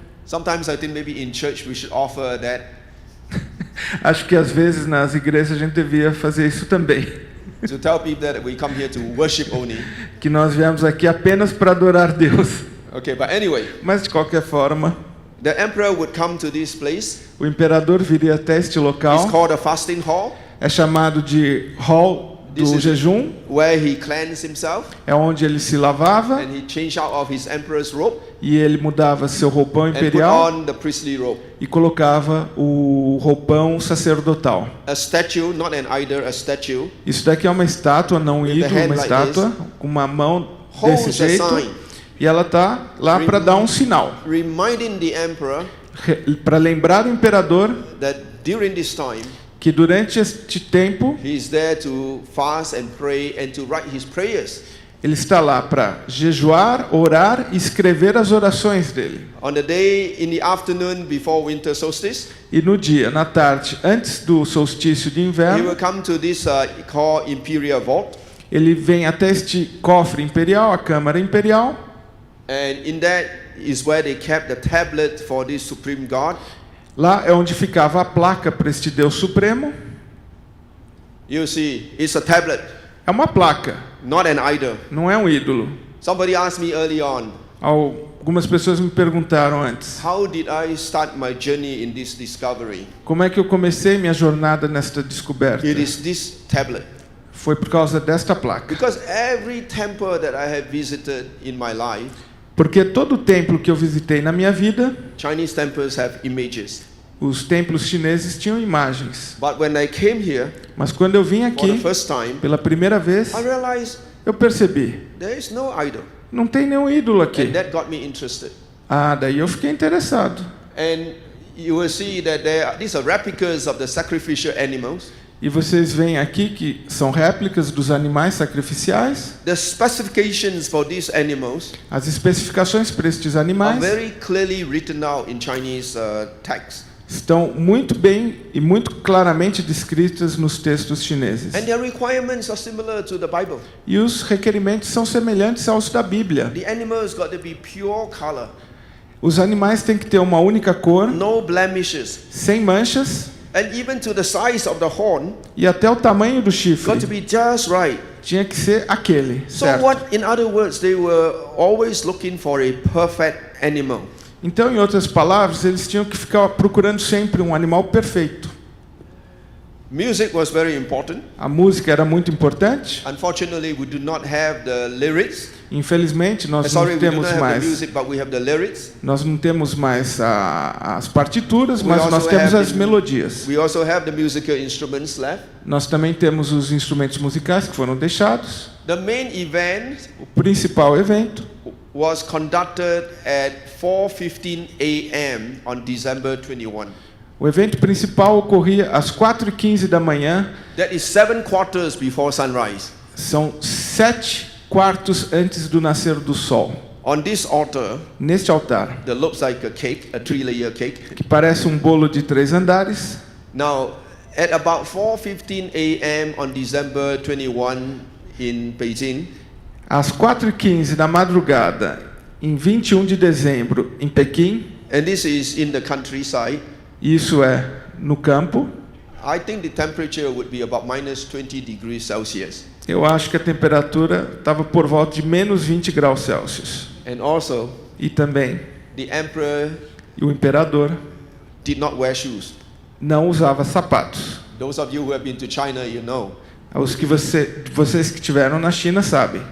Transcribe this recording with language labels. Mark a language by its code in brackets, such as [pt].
[en] Sometimes I think maybe in church we should offer that. [pt] Acho que às vezes nas igrejas a gente devia fazer isso também. [en] To tell people that we come here to worship only. [pt] Que nós viemos aqui apenas para adorar Deus. [en] Okay, but anyway. [pt] Mas de qualquer forma, [en] the emperor would come to this place. [pt] O imperador viria até este local. [en] It's called a fasting hall. [pt] É chamado de hall do jejum. [en] Where he cleansed himself. [pt] É onde ele se lavava. [en] And he changed out of his emperor's robe. [pt] E ele mudava seu roupão imperial. [en] And put on the priestly robe. [pt] E colocava o roupão sacerdotal. [en] A statue, not an idol, a statue. [pt] Isso daqui é uma estátua, não um ídolo, uma estátua com uma mão desse jeito. E ela está lá para dar um sinal, [en] reminding the emperor [pt] para lembrar o imperador [en] that during this time, [pt] que durante este tempo [en] he is there to fast and pray and to write his prayers. [pt] ele está lá para jejuar, orar e escrever as orações dele. [en] On the day in the afternoon before winter solstice, [pt] E no dia, na tarde, antes do solstício de [en] he will [pt] inverno, [en] come to this called Imperial Vault, [pt] ele vem até este cofre imperial, a Câmara Imperial, [en] and in that is where they kept the tablet for this supreme God. [pt] lá é onde ficava a placa para este Deus Supremo. [en] You see, it's a tablet, [pt] É uma placa, [en] not an idol. [pt] não é um ídolo. [en] Somebody asked me early on, [pt] Algumas pessoas me perguntaram antes, [en] how did I start my journey in this discovery? [pt] como é que eu comecei minha jornada nesta descoberta? [en] It is this tablet. [pt] Foi por causa desta placa. [en] Because every temple that I have visited in my life, [pt] Porque todo templo que eu visitei na minha vida, [en] Chinese temples have images. [pt] os templos chineses tinham imagens. [en] But when I came here [pt] Mas quando eu vim [en] for the [pt] aqui, [en] first time, [pt] pela primeira vez, [en] I realized [pt] eu percebi, [en] there is no idol. [pt] não tem nenhum ídolo aqui. [en] And that got me interested. [pt] Ah, daí eu fiquei interessado. [en] And you will see that these are replicas of the sacrificial animals. [pt] E vocês veem aqui que são réplicas dos animais sacrificiais. [en] The specifications for these animals [pt] As especificações para estes [en] are [pt] animais [en] very clearly written out in Chinese text. [pt] estão muito bem e muito claramente descritas nos textos chineses. [en] And their requirements are similar to the Bible. [pt] E os requerimentos são semelhantes aos da Bíblia. [en] The animals got to be pure color, [pt] Os animais têm que ter uma única cor, [en] no blemishes, [pt] sem manchas, [en] and even to the size of the horn [pt] e até o tamanho do [en] got to [pt] chifre [en] be just right. [pt] tinha que ser aquele, [en] So [pt] certo? [en] what, in other words, they were always looking for a perfect animal. [pt] Então, em outras palavras, eles tinham que ficar procurando sempre um animal perfeito. [en] Music was very important. [pt] A música era muito importante. [en] Unfortunately, we do not have the lyrics. [pt] Infelizmente, nós [en] Sorry, we do not [pt] temos [en] have the [pt] mais. [en] music, but we have the lyrics. [pt] Nós não temos mais as partituras, [en] We [pt] mas [en] also [pt] nós temos [en] have [pt] as [en] the- [pt] melodias. [en] We also have the musical instruments left. [pt] Nós também temos os instrumentos musicais que foram deixados. [en] The main event [pt] O principal evento [en] was conducted at 4:15 a.m. on December 21. [pt] O evento principal ocorria às 4h15 da manhã. [en] That is 7 quarters before sunrise. [pt] São 7/4 antes do nascer do sol. [en] On this altar, [pt] Neste altar, [en] that looks like a cake, a 3-layer cake. [pt] que parece um bolo de 3 andares, [en] Now, at about 4:15 a.m. on December 21 in Beijing, [pt] às 4h15 da madrugada, em 21 de dezembro, em Pequim, [en] and this is in the countryside, [pt] isso é no campo, [en] I think the temperature would be about minus 20 degrees Celsius. [pt] eu acho que a temperatura estava por volta de menos 20 graus Celsius. [en] And also, [pt] E também [en] the emperor [pt] o imperador [en] did not wear shoes. [pt] não usava sapatos. [en] Those of you who have been to China, you know, [pt] Os que vocês que estiveram na China sabem.